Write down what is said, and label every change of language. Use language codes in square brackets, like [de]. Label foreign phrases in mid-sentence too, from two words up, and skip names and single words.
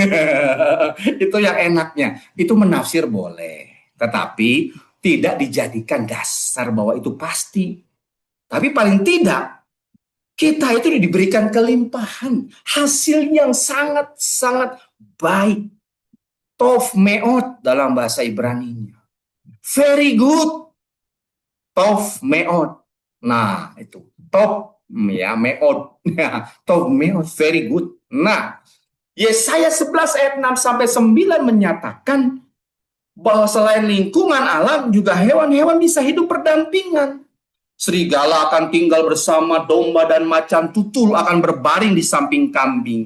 [id] Itu yang enaknya. Itu menafsir boleh, tetapi tidak dijadikan dasar bahwa itu pasti. Tapi paling tidak, kita itu diberikan kelimpahan, hasil yang sangat-sangat baik. [he] טוב מאד [id] dalam bahasa Ibrani-nya. [en] Very good. [he] טוב מאד. [id] Nah, itu. [he] טוב יא מאד. טוב מאד, [en] very good. [id] Nah, Yesaya 11 ayat 6 sampai 9 menyatakan bahwa selain lingkungan alam juga hewan-hewan bisa hidup berdampingan. Serigala akan tinggal bersama domba dan macan tutul akan berbaring di samping kambing.